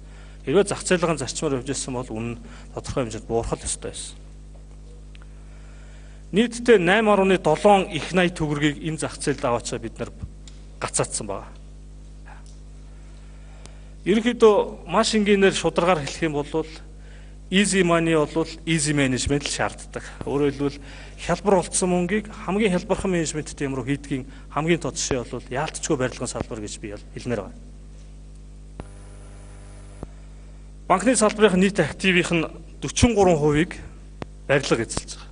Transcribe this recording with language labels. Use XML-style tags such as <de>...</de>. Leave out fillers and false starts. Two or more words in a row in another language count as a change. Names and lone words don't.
<mn>Хэрвээ зах зээлийн зарчмаар явж ирсэн бол үнэ нь тодорхой хэмжээнд буурах ёстой байсан. Нийтдээ 8.7 их 80 төгрөгийг энэ зах зээлд аваачаа бид нар гацаадсан байгаа. Ерөнхийдөө маш энгийнээр шударгаар хэлэх юм бол</mn> <en>easy money</en> <mn>бол</mn> <en>easy management</en> <mn>л шаарддаг. Өөрөөр хэлбэл хялбар олдсон мөнгийг хамгийн хялбархан менежменттэй юм руу хийдгийн хамгийн тод жишээ бол яалтчгүй барилгын салбар гэж би хэлмээр байна. банкны салбарын нийт активийн 43%-ийг барилга эзэлж байгаа.</mn>